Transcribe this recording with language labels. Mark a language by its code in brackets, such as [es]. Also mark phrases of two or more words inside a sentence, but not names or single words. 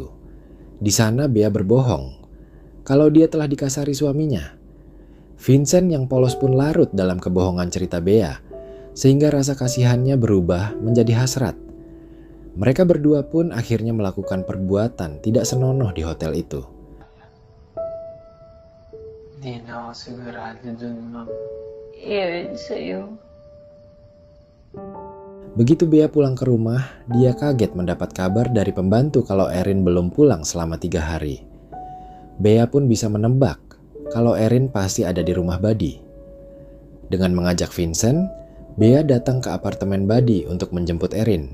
[id] Di sana Bea berbohong kalau dia telah dikasari suaminya. Vincent yang polos pun larut dalam kebohongan cerita Bea, sehingga rasa kasihannya berubah menjadi hasrat. Mereka berdua pun akhirnya melakukan perbuatan tidak senonoh di hotel itu. [tl] Hindi na ako sigurado dun, ma'am. Erin sa'yo. [id] Begitu Bea pulang ke rumah, dia kaget mendapat kabar dari pembantu kalau Erin belum pulang selama 3 hari. Bea pun bisa menebak kalau Erin pasti ada di rumah Buddy. Dengan mengajak Vincent, Bea datang ke apartemen Buddy untuk menjemput Erin.